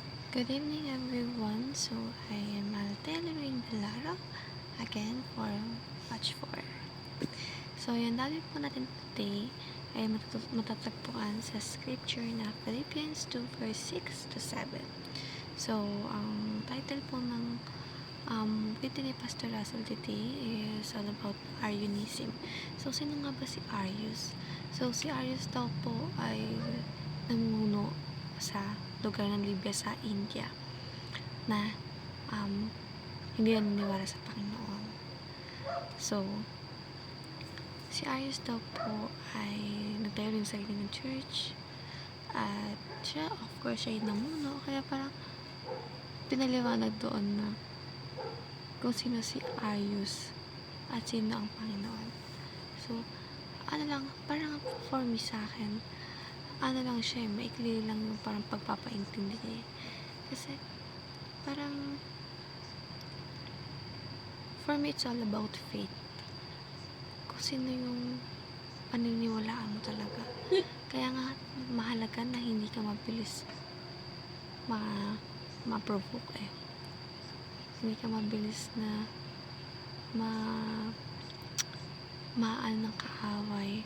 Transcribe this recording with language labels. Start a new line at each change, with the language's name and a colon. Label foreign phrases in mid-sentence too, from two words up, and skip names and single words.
English: Good evening, everyone. So, I am Altela Rain Belaro again for Watch 4. So,
Filipino: yung topic po natin today ay matatagpuan sa scripture na Philippians 2 verse 6 to 7. So, ang title po ng video ni Pastor Russell
English: today is all about Arianism.
Filipino: So, sino nga ba si Arius? So, si Arius daw po ay namumuno sa lugar ng Libya sa India na hindi naniniwala sa Panginoon. So, si Arius daw po ay nagtayo rin sa sarili ng church at siya,
English: of course,
Filipino: siya yung namuno, kaya parang pinaliwanag doon na kung sino si Arius at sino ang Panginoon. So, parang
English: for me
Filipino: sa akin, lang siya, maikli lang yung parang pagpapaintindi niya. Kasi, parang,
English: for me, it's all about faith.
Filipino: Kung sino yung paniniwalaan mo talaga. Kaya nga, mahalaga na hindi ka mabilis ma-provoke eh. Hindi ka mabilis na maan ng kaaway.